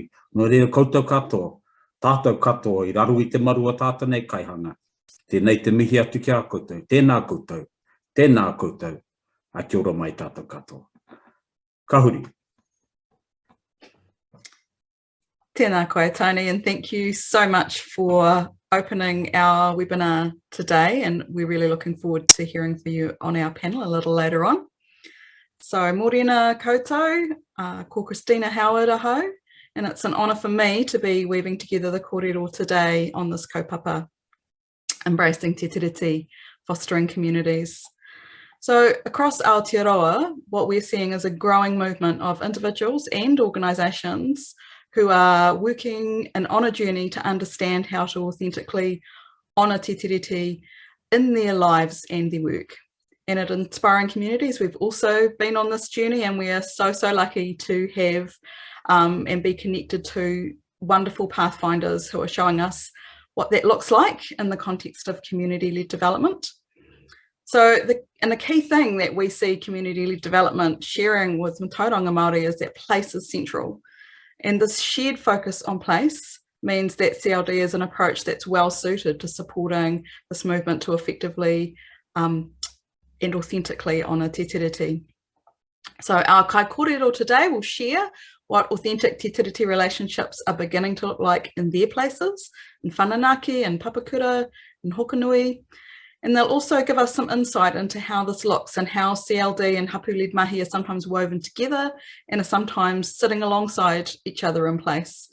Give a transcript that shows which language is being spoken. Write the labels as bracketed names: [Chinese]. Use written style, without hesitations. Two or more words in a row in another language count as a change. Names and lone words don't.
[Māori] Nō reira koutou katoa, tātou katoa I raru I te marua tātanei kaihanga. Tēnei te mihi atu kia koutou, tēnā koutou, a kia ora mai tātou katoa. Ka huri. Tēnā koe, [English] Tony, and thank you so much for opening our webinar today, and we're really looking forward to hearing from you on our panel a little later on. So, [Māori] morena koutou, ko Christina Howard aho, [English] and it's an honour for me to be weaving together the kōrero today on this kaupapa, embracing te tiriti, fostering communities. So across Aotearoa, what we're seeing is a growing movement of individuals and organisations who are working and on a journey to understand how to authentically honour te tiriti in their lives and their work. And at Inspiring Communities, we've also been on this journey, and we are so lucky to have and be connected to wonderful pathfinders who are showing us what that looks like in the context of community-led development. So the key thing that we see community-led development sharing with [Māori] Mātauranga Māori [English] is that place is central. And this shared focus on place means that CLD is an approach that's well suited to supporting this movement to effectively and authentically honour te tiriti. So our [Māori] kai kōrero [English] today will share what authentic te tiriti relationships are beginning to look like in their places, in Whananaki and Papakura and Hokonui. And they'll also give us some insight into how this looks and how CLD and hapu-led mahi are sometimes woven together and are sometimes sitting alongside each other in place.